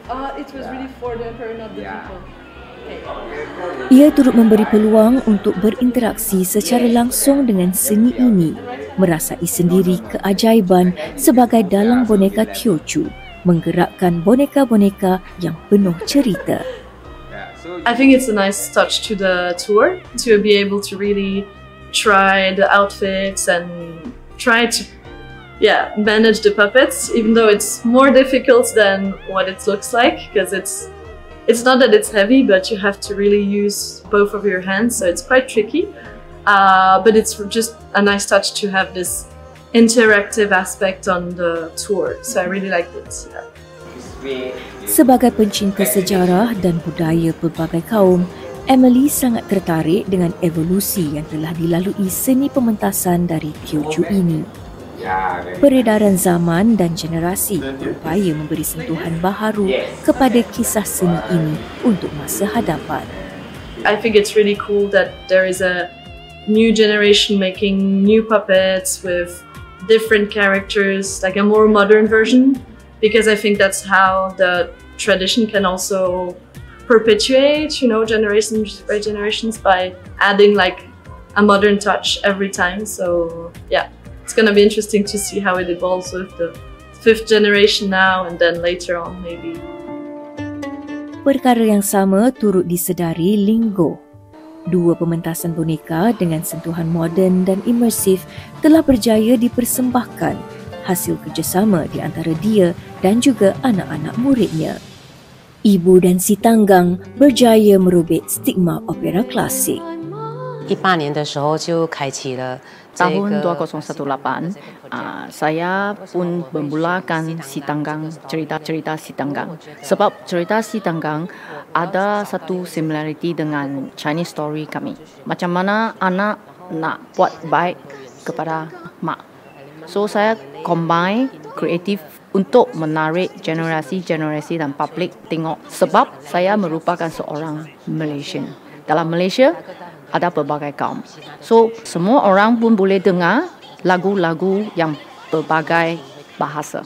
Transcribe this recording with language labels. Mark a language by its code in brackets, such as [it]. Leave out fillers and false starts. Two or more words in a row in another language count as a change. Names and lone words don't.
[ms] Ia turut memberi peluang untuk berinteraksi secara langsung dengan seni ini, merasai sendiri keajaiban sebagai dalang boneka Teochew, menggerakkan boneka-boneka yang penuh cerita. [en] I think it's a nice touch to the tour to be able to really try the outfits and try to manage the puppets, even though it's more difficult than what it looks like because it's it's not that it's heavy, but you have to really use both of your hands, so it's quite tricky. But it's just a nice touch to have this interactive aspect on the tour. So I really like it. Yeah. [ms] Sebagai pencinta sejarah dan budaya pelbagai kaum, Emily sangat tertarik dengan evolusi yang telah dilalui seni pementasan dari Teochew ini. Peredaran zaman dan generasi berupaya memberi sentuhan baharu kepada kisah seni ini untuk masa hadapan. I think it's really cool that there is a new generation making new puppets with different characters, like a more modern version, because I think that's how the tradition can also perpetuate, you know, generations by generations by adding like a modern touch every time. So yeah, it's gonna be interesting to see how it evolves with the 5th generation now and then later on maybe. Perkara yang sama turut disedari Lingo. Dua pementasan boneka dengan sentuhan moden dan imersif telah berjaya dipersembahkan, hasil kerjasama di antara dia dan juga anak-anak muridnya. Ibu dan si Tanggang berjaya merobek stigma opera klasik. [zh] 18 年的时候就开启了 [ms] Tahun 2018, saya pun memulakan Si Tanggang, cerita-cerita Si Tanggang. Sebab cerita Si Tanggang ada satu similarity dengan [en] Chinese story [ms] kami. Macam mana anak nak buat baik kepada mak. So saya combine kreatif untuk menarik generasi-generasi dan publik tengok. Sebab saya merupakan seorang Malaysian. Dalam Malaysia, ada pelbagai kaum. So, semua orang pun boleh dengar lagu-lagu yang pelbagai bahasa.